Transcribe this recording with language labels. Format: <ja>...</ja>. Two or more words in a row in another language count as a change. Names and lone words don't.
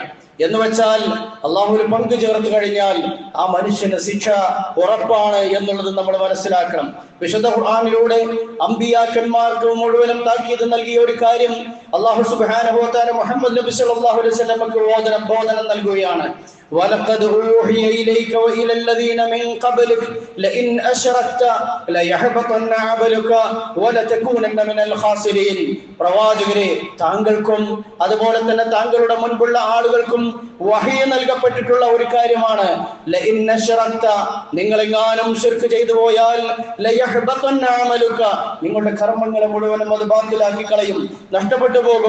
<ml>എന്ന് വെച്ചാൽ അള്ളാഹുവിൽ പങ്കു ചേർത്ത് കഴിഞ്ഞാൽ ആ മനുഷ്യന് ശിക്ഷ ഉറപ്പാണ് എന്നുള്ളത് നമ്മൾ മനസ്സിലാക്കണം. വിശുദ്ധ ഖുർആനിലൂടെ അമ്പിയാക്കന്മാർക്ക് മുഴുവനും താക്കീത് നൽകിയ ഒരു കാര്യം അല്ലാഹു</ml> <ar>سبحانه وتعالى</ar> <ml>മുഹമ്മദ് നബി</ml> <ar>صلى الله عليه وسلم</ar> <ml>ബോധനം നൽകുകയാണ്.</ml> <ar>وَلَقَدْ أُوحِيَ إِلَيْكَ وَإِلَى الَّذِينَ مِنْ قَبْلِكَ لَئِنْ أَشْرَكْتَ لَيَحْبَطَنَّ عَمَلُكَ وَلَتَكُونَنَّ مِنَ الْخَاسِرِينَ.</ar> <ml>പ്രവാചകരെ, താങ്കൾക്കും അതുപോലെ തന്നെ താങ്കളുടെ മുൻപുള്ള ആളുകൾക്കും വഹി നൽകപ്പെട്ടിട്ടുള്ള ഒരു കാര്യമാണ്,</ml> <ar>لئن أشركت,</ar> <ml>നിങ്ങളെങ്ങാനും ശിർക്ക് ചെയ്തു പോയാൽ</ml> <ar>ليحبطن عملك,</ar> <ml>നിങ്ങളുടെ കർമ്മങ്ങളെ മുഴുവനും അത് ബാത്തിലാക്കി കളയും, നഷ്ടപ്പെട്ടു പോകും.</ml>